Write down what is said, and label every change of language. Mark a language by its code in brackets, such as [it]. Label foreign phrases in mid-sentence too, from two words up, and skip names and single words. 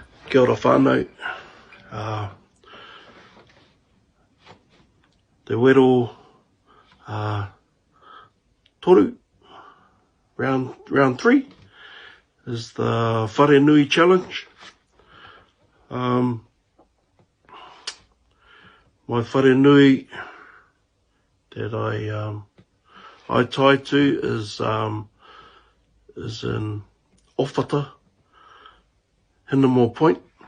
[mi] Kia ora whānau. Te wero toru, [en] round 3, is the Whare Nui Challenge. My [mi] Whare Nui [en] that I tie to is in Ōwhata, Hinamore Point.